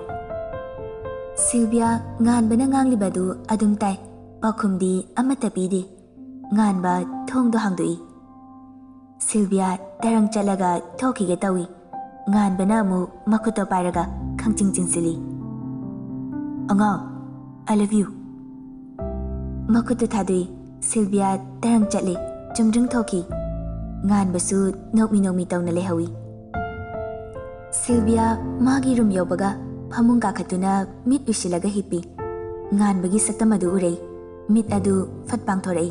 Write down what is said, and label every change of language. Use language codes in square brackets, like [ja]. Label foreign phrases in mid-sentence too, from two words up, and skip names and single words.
[mni] ꯁꯤꯜꯚꯤꯌꯥ ꯉꯥꯟꯕꯅ ꯉꯥꯡꯂꯤꯕꯗꯨ ꯑꯗꯨꯝ ꯇꯥꯏ ꯄꯥꯎꯈꯨꯝꯗꯤ ꯑꯃꯠꯇ ꯄꯤꯗꯦ ꯉꯥꯟꯕ ꯊꯣꯡꯗꯣ ꯍꯥꯡꯗꯣꯛꯏ ꯁꯤꯜꯚꯤꯌꯥ ꯇꯔꯪ ꯆꯠꯂꯒ ꯊꯣꯛꯈꯤꯒꯦ ꯇꯧꯏ ꯉꯥꯟꯕꯅ ꯑꯃꯨꯛ ꯃꯈꯨꯠꯇ ꯄꯥꯏꯔꯒ ꯈꯪꯆꯤꯡ ꯆꯤꯡꯁꯤꯜꯂꯤ. ꯑꯉꯥꯡ, [en] I love you. [mni] ꯃꯈꯨꯠꯇꯨ ꯊꯥꯗꯣꯛꯏ. ꯁꯤꯜꯚꯤꯌꯥ ꯇꯔꯪ ꯆꯠꯂꯤ. ꯆꯨꯝꯗ꯭ꯔꯤꯡ ꯊꯣꯛꯈꯤ. ꯉꯥꯟꯕꯁꯨ ꯅꯣꯛꯃꯤ ꯅꯣꯛꯃꯤ ꯇꯧꯅ ꯂꯩꯍꯧꯏ. ꯁꯤꯜꯚꯤꯌꯥ ꯃꯥꯒꯤ ꯔꯨꯝ ꯌꯧꯕꯒ ꯐꯃꯨꯡ ꯀꯥꯈꯠꯇꯨꯅ ꯃꯤꯠ ꯎꯏꯁꯤꯜꯂꯒ ꯍꯤꯞꯄꯤ. ꯉꯥꯟꯕꯒꯤ ꯁꯛꯇꯝ ꯑꯗꯨ ꯎꯔꯩ. ꯃꯤꯠ ꯑꯗꯨ ꯐꯠ ꯄꯥꯡꯊꯣꯔꯛꯏ.